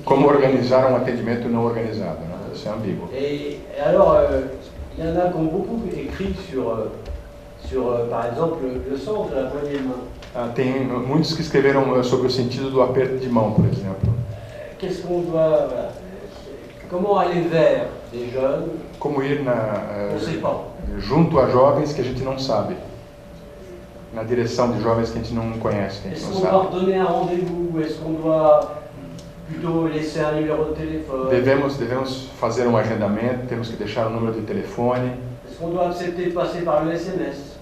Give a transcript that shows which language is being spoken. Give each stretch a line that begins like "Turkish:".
Portuguese: Como organizar um atendimento não organizado, né? Isso é ambíguo.
French: Et alors, il y en a qui ont beaucoup écrit sur par exemple, le sens de la poignée de main.
Portuguese: Tem muitos que escreveram sobre o sentido do aperto de mão, por exemplo.
French: Qu'est-ce qu'on doit... Comment aller vers des jeunes?
Portuguese: Como ir
French: on sait pas.
Portuguese: Junto a jovens que a gente não sabe. Na direção de jovens que a gente não conhece, que a gente não sabe.
French: Est-ce qu'on doit redonner un rendez-vous? Est-ce qu'on doit plutôt laisser un numéro de téléphone?
Portuguese: Devemos fazer um agendamento, temos que deixar o número de telefone.
French: Est-ce qu'on doit accepter de passer par le SMS?